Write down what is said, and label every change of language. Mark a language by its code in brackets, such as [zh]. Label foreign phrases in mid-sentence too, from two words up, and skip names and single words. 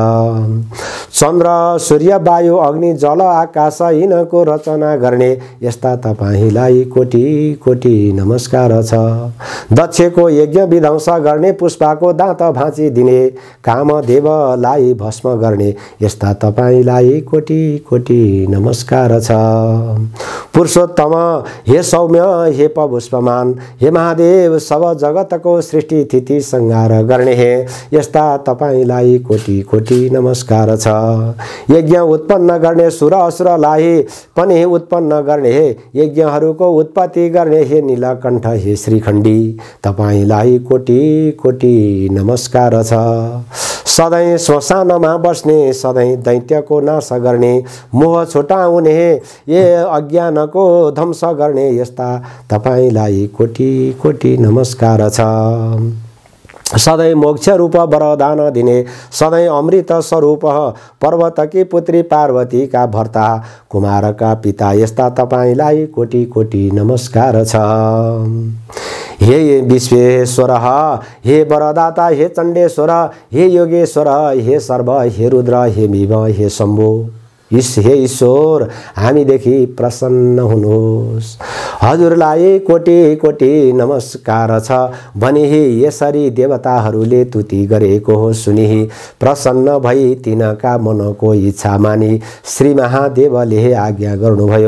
[ne] चन्द्र सूर्य वायु अग्नि जल आकाश यिनको रचना गर्ने, यस्ता तपाईलाई कोटि कोटि नमस्कार छ। दक्षको यज्ञ विध्वंस गर्ने, पुष्पाको दाँत भाँची दिने, कामदेवलाई भस्म गर्ने, यस्ता तपाईलाई कोटि कोटि नमस्कार छ। पुरुषोत्तम, हे सौम्य, हे पुष्पमान, हे महादेव, सब जगतको सृष्टि स्थिति संहार गर्ने, हे यस्ता तपाईलाई कोटि कोटि नमस्कार छ। यज्ञ उत्पन्न गर्ने, सुर असुरलाई पनि उत्पन्न गर्ने, हे यज्ञहरूको उत्पत्ति गर्ने, हे नीलकण्ठ, हे श्रीखण्डी, तपाईलाई कोटि कोटि नमस्कार छ। सधैँ श्मशानमा बस्ने, सधैँ दैत्यको नाश गर्ने, मोह छुटाउने, हे अज्ञानको ध्वंस गर्ने, यस्ता तपाईलाई कोटि कोटि नमस्कार छ। सधैँ मोक्ष रूप वरदान दिने, सधैँ अमृत स्वरूप पर्वतकी पुत्री पार्वतीका भर्ता कुमारका पिता, यस्ता तपाईलाई कोटि कोटि नमस्कार छ। हे विश्वेश्वर, हे वरदाता, हे चण्डेश्वर, हे योगेश्वर, हे सर्व, हे रुद्र, हे मिव, हे शम्भो, हे ईश्वर, हामीदेखि प्रसन्न हुनुहोस्। हजुरलाई कोटि कोटि नमस्कार छ भनी यसरी देवताहरूले तुति गरेको हो सुनि प्रसन्न भई तिनका मनको इच्छा मानी श्री महादेवले आज्ञा गर्नुभयो।